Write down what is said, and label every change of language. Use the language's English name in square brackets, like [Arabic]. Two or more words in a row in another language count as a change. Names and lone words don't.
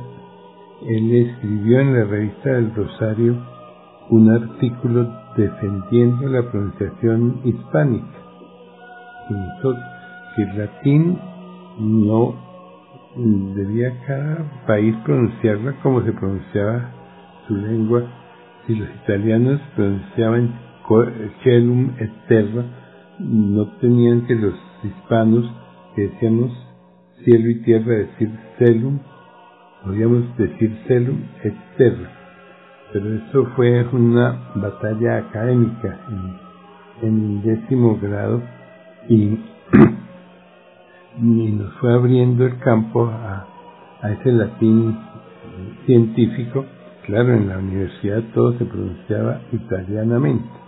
[Spanish] Él escribió en la revista del Rosario un artículo defendiendo la pronunciación hispánica. Que el latín no debía cada país pronunciarla como se pronunciaba su lengua. Si los italianos pronunciaban [Latin] celum et terra, [Spanish] no tenían que los hispanos, que decíamos cielo y tierra, decir celum, podíamos decir [Latin] celum et terra. [Spanish] Pero eso fue una batalla académica en 10º grado, y nos fue abriendo el campo a ese latín científico. Claro, en la universidad todo se pronunciaba italianamente.